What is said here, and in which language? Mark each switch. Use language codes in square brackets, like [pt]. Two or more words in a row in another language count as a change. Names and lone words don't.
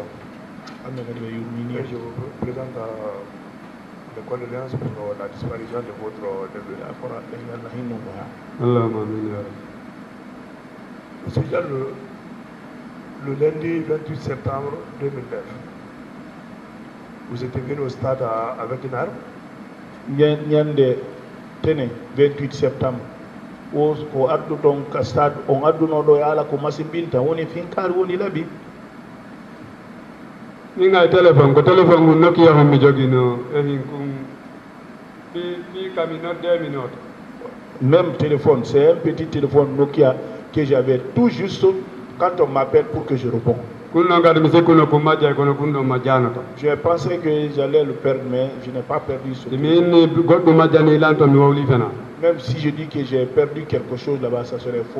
[fr] Je vous présente mes condoléances pour la disparition de votre neveu. Monsieur Diallo, le lundi 28 septembre 2009, vous êtes venu au stade avec une arme? [ff] Nyande tene 28 septembre. O addu don ka stade on adduno ɗo yaala ko masimbinta woni finkari woni laabi. Ni ngay téléphone ko téléphone mu Nokia mo mi jogino e hin kum fi kamino 2 minutes. [fr] Même téléphone, c'est un petit téléphone Nokia que j'avais tout juste quand on m'appelle pour que je réponds. J'ai pensé que j'allais le perdre, mais je n'ai pas perdu ce téléphone. Même si je dis que j'ai perdu quelque chose là-bas, ça serait faux.